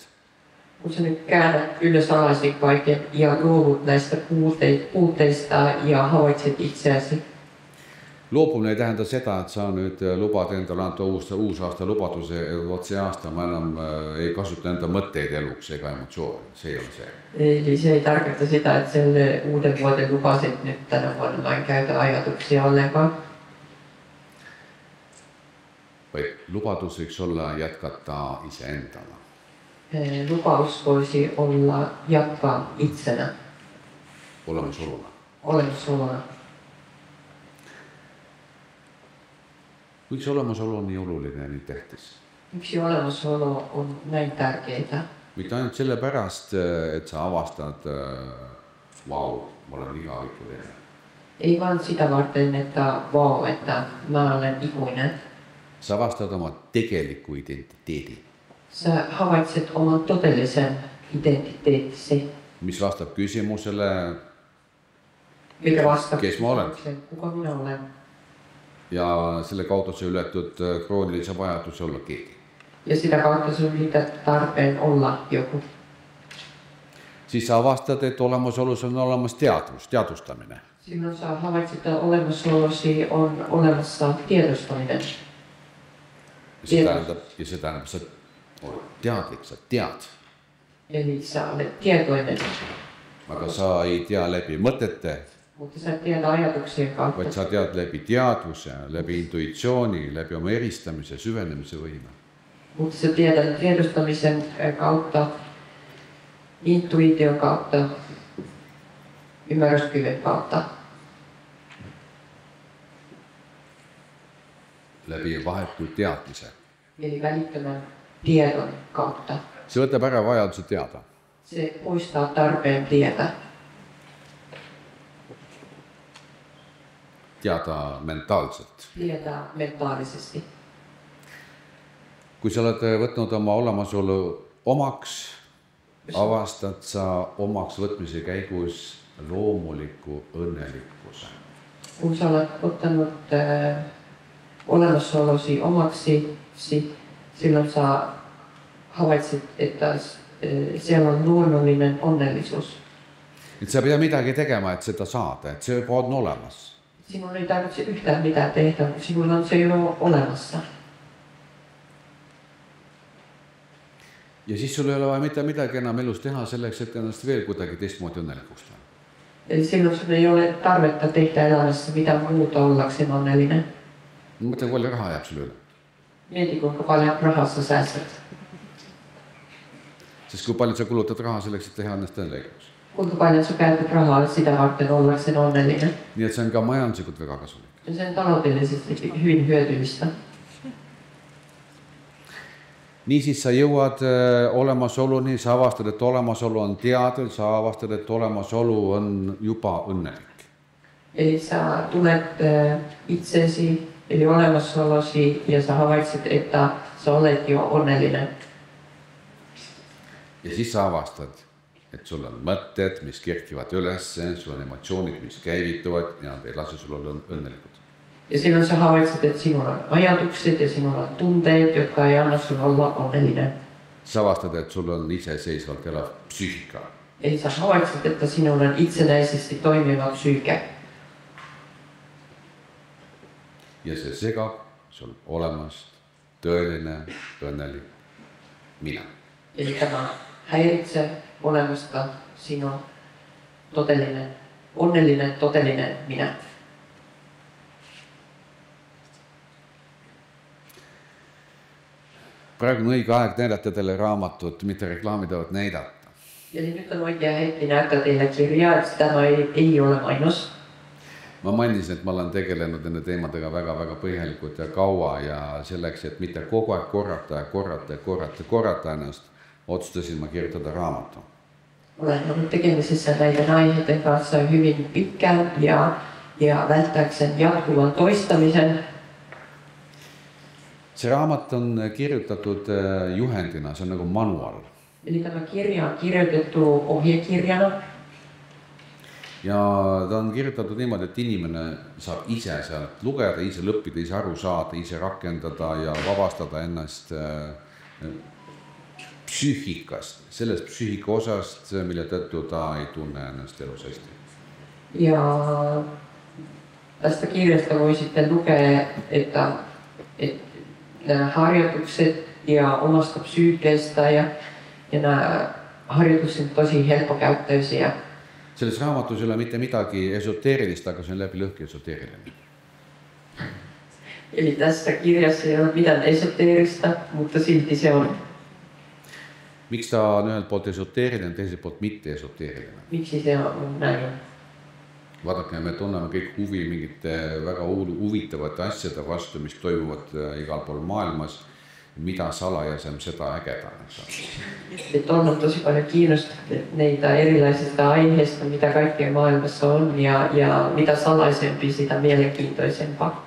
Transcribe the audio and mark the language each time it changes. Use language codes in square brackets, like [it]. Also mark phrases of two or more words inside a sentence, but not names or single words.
[fi] Kun sä nyt käännät ylös alasin kaiken ja luovut näistä puutteista ja havaitset itseäsi. [et] Loobumine ei tähenda seda, et sa nüüd lubad endale anda uus aasta lubaduse, et see aasta ma enam ei kasuta enda mõtteid eluks ega emotsiooni. See ei ole see. [fi] Eli se ei tarkoita sitä, että selle uuden vuoden lupasit nyt tänä vuonna mä en käytä ajatuksia ollenkaan. [et] Vaid lubadus võiks olla jätkata iseendana. [fi] Lupaus voisi olla jatkaa itsenä. [et] Olemasolona. Miks olemasolu on nii oluline ja nii tähtis? [fi] Miksi olemasolu on näin tärkeitä? [et] Mitte ainult selle pärast, et sa avastad, vau, ma olen igavikuline. [fi] Ei vaan sitä varten, että vau, että mä olen ikuinen. [et] Sa avastad oma tegeliku identiteedi. [fi] Sä havaitset oman todellisen identiteettisi. [et] Mis vastab küsimusele, [fi] mikä vastaa [et] kes ma olen. [fi] Kuka minä olen. [et] Ja selle kaudu sa ületud kroonilise vajaduse olla keegi. [fi] Ja sitä kautta sun ylität tarpeen olla joku. [et] Siis sa avastad, et olemasolus on olemas teadvustamine. [fi] Silloin sä havaitset, että olemassaolosi on olemassa tiedostaminen. [et] Ja se tähendab, sa oled teadlik, sa tead. [fi] Eli sä olet tietoinen. [et] Aga sa ei tea läbi mõtete. [fi] Mutta sä et tiedä ajatuksien kautta. [et] Vaid sa tead läbi teadvuse, läbi intuitsiooni, läbi oma eristamise, süvenemise võime. [fi] Mutta sä tiedät tiedostamisen kautta intuition kautta, ymmärryskyvyn kautta, [et] läbi vahetu teadmise. [fi] eli välittömän tiedon kautta. [et] See võtab ära vajaduse teada. [fi] Se poistaa tarpeen tietää. [et] Teada mentaalselt. [fi] Tietää mentaalisesti. [et] Kui sa oled võtnud oma olemasolu omaks, avastad sa omaks võtmise käigus loomuliku õnnelikkuse. [fi] Kun sä olet ottanut olemasolosi omaksi, silloin sä havaitsit, että siellä on luonnollinen onnellisuus. [et] Et sa ei pea midagi tegema, et seda saada, et see on olemas. [fi] Sinun ei tarvitse yhtään mitään tehdä, mutta sinulla on se jo olemassa. [et] Ja siis sul ei ole vaja mitte midagi enam elus teha selleks, et ennast veel kuidagi teistmoodi õnnelikuks teha. [fi] Eli silloin sun ei ole tarvetta tehdä elämässä mitään muuta ollakseen onnellinen. [et] Mõtle, kui palju raha jääb sulle üle. [fi] Mieti, kuinka paljon rahaa sä säästät. [et] Sest kui palju sa kulutad raha selleks, et teha ennast õnnelikuks. [fi] Kuinka paljon sä käytät rahaa sitä varten ollakseen onnellinen. [et] Nii et see on ka majanduslikult väga kasulik. [fi] Ja se on taloudellisesti hyvin hyödyllistä. [et] Niisiis sa jõuad olemasoluni, sa avastad, et olemasolu on teadel, sa avastad, et olemasolu on juba õnnelik. [fi] Eli sä tulet itsesi, eli olemasolosi, ja sä havaitset, että sä olet jo onnellinen. [et] Ja siis sa avastad, et sul on mõtted, mis kerkivad üles, sul on emotsioonid, mis käivituvad ja nad ei lase sul olla õnnelikud. [fi] Ja silloin sä havaitset, että sinulla on ajatukset ja sinulla on tunteet, jotka ei anna sun olla onnellinen. [et] Sa avastad, et sul on iseseisvalt elav psüühika. [fi] Eli sä havaitset, että sinulla on itsenäisesti toimiva psyyke. [et] Ja see segab sul olemast tõeline õnnelik mina. [fi] Eli tämä häiritsee olemasta sinun onnellinen, todellinen minä. [et] Praegu on õige aeg näidata teile raamatut, mitte reklaamida, vaid näidata. [fi] Eli nyt on oikea hetki näyttää teille kirjaa, että tämä ei ole mainos. [et] Ma mainisin, et ma olen tegelenud nende teemadega väga-väga põhjalikult ja kaua ja selleks, et mitte kogu aeg korrata ennast, otsustasin ma kirjutada raamatu. [fi] Olen ollut tekemisissä näiden aiheiden kanssa hyvin pitkään ja välttääkseen jatkuvan toistamisen. [et] See raamat on kirjutatud juhendina, see on nagu manual. [fi] Eli tämä kirja on kirjoitettu ohjekirjana. [et] Ja ta on kirjutatud niimoodi, et inimene saab ise sealt lugeda, ise lõppida, ise aru saada, ise rakendada ja vabastada ennast psüühikast, sellest psüühika osast, mille tõttu ta ei tunne ennast elus hästi. [fi] Ja tästä kirjasta voisitte lukea, että nämä harjoitukset ja omasta psyykeestä ja nämä harjoitukset on tosi helppokäyttöisiä. [et] Selles raamatus ei ole mitte midagi esoteerilist, aga see on läbi lõhki esoteeriline. [fi] Eli tässä kirjassa ei ole mitään esoteerista, mutta silti se on. [et] Miks ta on ühelt poolt esoteeriline, teiselt poolt mitte esoteeriline? [fi] Miksi se on näin? [et] Vaadake, me tunneme kõik huvi mingite väga huvitavate asjade vastu, mis toimuvad igal pool maailmas. Mida salajasem, seda ägedam. [fi] Et on tosi paljon kiinnostuneita neitä erilaisista aiheista, mitä kaikkea maailmassa on, ja mitä salaisempi, sitä mielenkiintoisempaa.